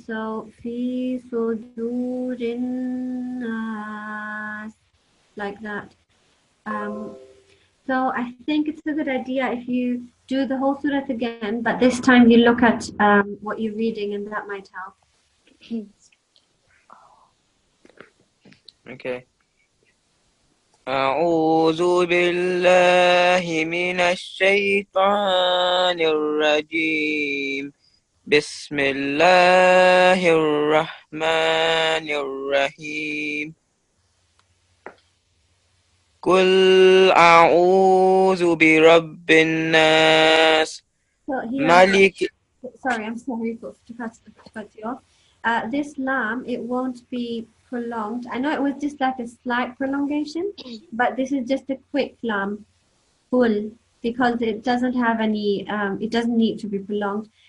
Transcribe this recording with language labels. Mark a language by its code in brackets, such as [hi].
[en] So [ar] fi sudurin nas, [en] like that. So I think it's a good idea if you do the whole surah again, but this time you look at what you're reading, and that might help. Okay. [ar] أعوذ بالله من الشيطان الرجيم بسم الله الرحمن الرحيم قل أعوذ برب الناس [en] So here, [ar] ملك. [en] sorry, I'm sorry to cut you off. This lam, it won't be prolonged. I know it was just like a slight prolongation, but this is just a quick lam, full, because it doesn't have any, it doesn't need to be prolonged.